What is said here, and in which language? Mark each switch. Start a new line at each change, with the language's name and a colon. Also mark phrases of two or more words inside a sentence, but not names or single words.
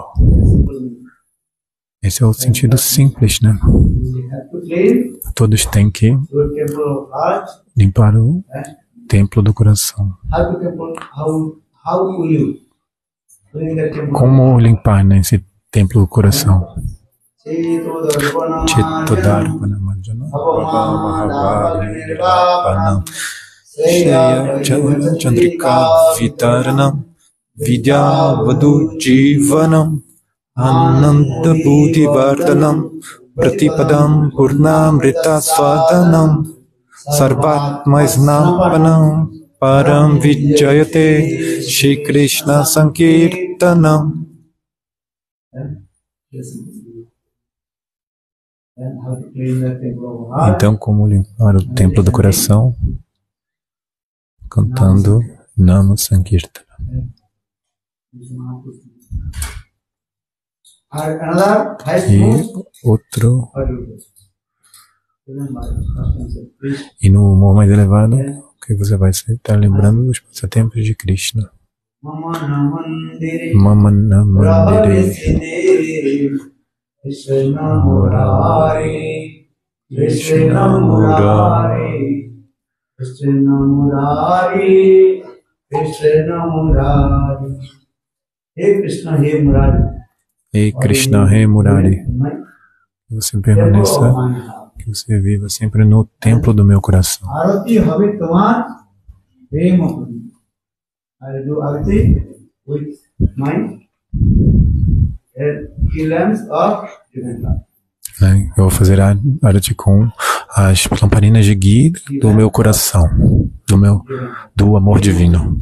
Portuguese: Esse é o sentido simples, né? Todos têm que limpar o templo do coração. Como limpar, né, esse templo do coração?
Sanskrit: चित्तोदर्पण मार्जन भवावनं श्रेय चन्द्रिका वितरणं विद्यावधू जीवनं आनन्द बुद्धि वर्धनं प्रतिपदं पूर्णामृत स्वादनं सर्वात्म स्नपनं परं विजयते श्री कृष्ण संकीर्तनम्.
Portuguese: Então, como limpar o templo do coração? Cantando
Sanskrit: नाम संकीर्तन.
Portuguese: E no humor mais elevado, que você vai estar lembrando dos passatempos de Krishna.
Bangla: মমন মন্দিরে কৃষ্ণ মুরারি কৃষ্ণ মুরারি কৃষ্ণ মুরারি কৃষ্ণ মুরারি.
Portuguese: Hey Krishna, hey Murari. Ei Krishna, Hey Murari, você permaneça que você viva sempre no templo do meu coração.
Bangla: আরতি হবে তোমার প্রেম পুরী.
English: I will do arati with my lamps of divine love.
Portuguese: Né? Eu vou fazer a arati com as lamparinas de ghee do meu coração, do amor divino.